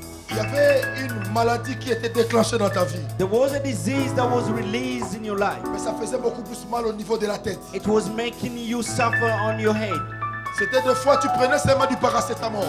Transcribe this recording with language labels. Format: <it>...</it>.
<fr>Il y avait une maladie qui était déclenchée dans ta vie.</fr> <en>There was a disease that was released in your life.</en> <fr>Mais ça faisait beaucoup plus mal au niveau de la tête.</fr> <en>It was making you suffer on your head.</en> <fr>C'était des fois tu prenais seulement du paracétamol.</fr>